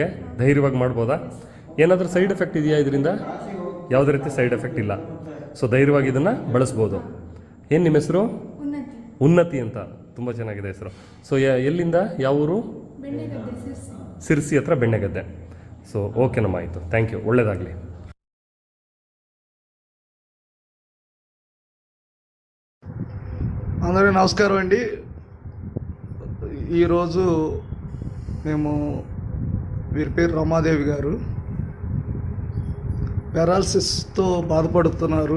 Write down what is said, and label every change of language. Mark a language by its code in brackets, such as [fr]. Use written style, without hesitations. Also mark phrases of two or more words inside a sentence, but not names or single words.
[kn] ಧೈರ್ಯವಾಗಿ ಮಾಡ್ಬೋದಾ? ಏನಾದರೂ [en] side effect [kn] ಇದೆಯಾ ಇದರಿಂದ? ಯಾವುದೇ ರೀತಿ [en] side effect [kn] ಇಲ್ಲ. ಸೊ ಧೈರ್ಯವಾಗಿ ಇದನ್ನು ಬಳಸ್ಬೋದು. ಏನು ನಿಮ್ಮ ಹೆಸರು? ಉನ್ನತಿ ಅಂತ. ತುಂಬ ಚೆನ್ನಾಗಿದೆ ಹೆಸರು. ಸೊ ಎಲ್ಲಿಂದ, ಯಾವ ಊರು? ಸಿರ್ಸಿ ಹತ್ರ ಬೆಣ್ಣೆಗದ್ದೆ. ಸೊ ಓಕೆನಮ್ಮ, ಆಯಿತು, [en] thank you, [kn] ಒಳ್ಳೆಯದಾಗಲಿ. [te] అందరికీ నమస్కారం అండి. ఈరోజు మేము, వీరి పేరు రమాదేవి గారు, పెరాలసిస్తో బాధపడుతున్నారు.